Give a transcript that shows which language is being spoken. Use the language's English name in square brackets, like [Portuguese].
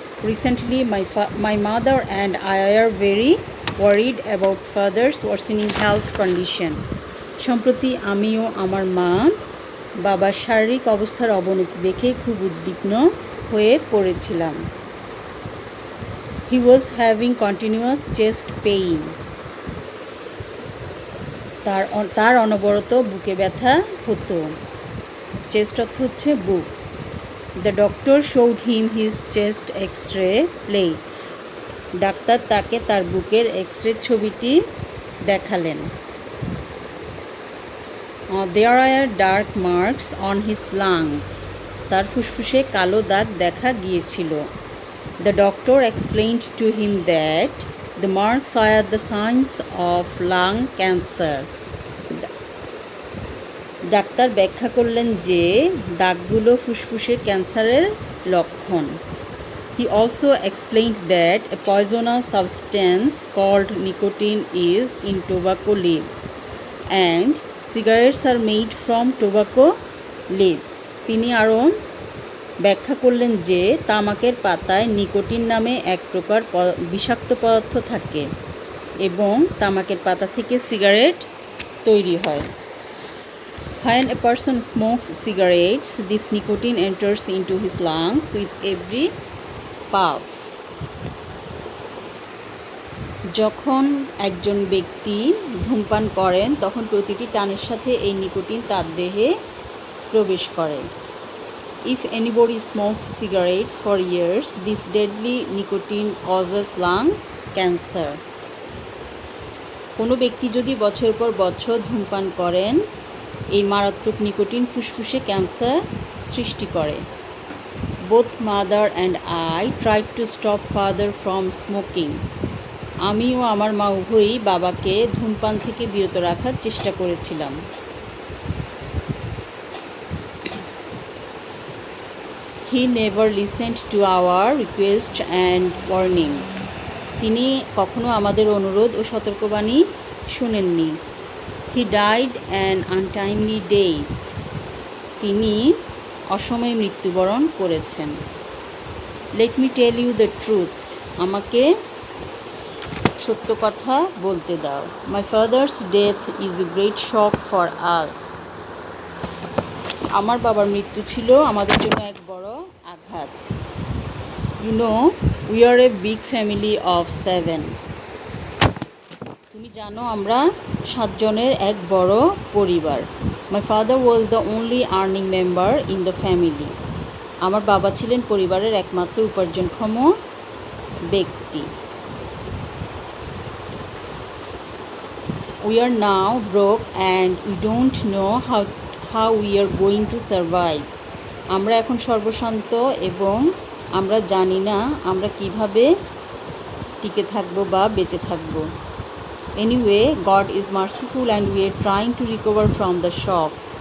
[English] Recently my mother and I are very worried about father's worsening health condition. [Bangla] সম্প্রতি আমি ও আমার মা বাবার শারীরিক অবস্থার অবনতি দেখে খুব উদ্বিগ্ন হয়ে পড়েছিলাম. [English] He was having continuous chest pain. [Bangla] তার অনবরত বুকে ব্যথা হতো. চেস্ট অর্থ হচ্ছে বুক. [English] The doctor showed him his chest x-ray plates. [Bangla] Doctor তাকে তার বুকের এক্স-রে ছবিটি দেখালেন. [English] There are dark marks on his lungs. [Bangla] তার ফুসফুসে কালো দাগ দেখা গিয়েছিল. [English] The doctor explained to him that the marks are the signs of lung cancer. [Bangla] Doctor ব্যাখ্যা করলেন যে দাগগুলো ফুসফুসের ক্যান্সারের লক্ষণ. [English] He also explained that a poisonous substance called nicotine is in tobacco leaves and cigarettes are made from tobacco leaves. [Bangla] তিনি আরও ব্যাখ্যা করলেন যে তামাকের পাতায় নিকোটিন নামে এক প্রকার বিষাক্ত পদার্থ থাকে এবং তামাকের পাতা থেকে সিগারেট তৈরি হয়. [English] When a person smokes cigarettes, this nicotine enters into his lungs with every puff. [Bangla] যখন একজন ব্যক্তি ধূমপান করেন তখন প্রতিটি টানের সাথে এই নিকোটিন তার দেহে প্রবেশ করে. [English] If anybody smokes cigarettes for years, this deadly nicotine causes lung cancer. [Bangla] কোনো ব্যক্তি যদি বছর পর বছর ধূমপান করেন, এই মারাত্মক নিকোটিন ফুসফুসে ক্যান্সার সৃষ্টি করে। [English] Both mother and I tried to stop father from smoking. [Bangla] আমি ও আমার মা উভয়ই বাবাকে ধূমপান থেকে বিরত রাখার চেষ্টা করেছিলাম। [English] He never listened to our requests and warnings. [Bangla] তিনি কখনো আমাদের অনুরোধ ও সতর্কবাণী শোনেননি। [English] He died an untimely death. [Bangla] তিনি অসময়ে মৃত্যুবরণ করেছেন। [English] Let me tell you the truth. [Bangla] আমাকে সত্য কথা বলতে দাও। [English] My father's death is a great shock for us. [Bangla] আমার বাবার মৃত্যু ছিল আমাদের জন্য এক বড় আঘাত। [English] You know, we are a big family of 7. [Bangla] তুমি জানো আমরা 7 জনের এক বড় পরিবার। [English] My father was the only earning member in the family. [Bangla] আমার বাবা ছিলেন পরিবারের একমাত্র উপার্জনক্ষম ব্যক্তি। [English] We are now broke and we don't know how we are going to survive. [Bangla] আমরা এখন সর্বশান্ত এবং আমরা জানি না আমরা কিভাবে টিকে থাকব বা বেঁচে থাকব। [English] Anyway, God is merciful and we are trying to recover from the shock.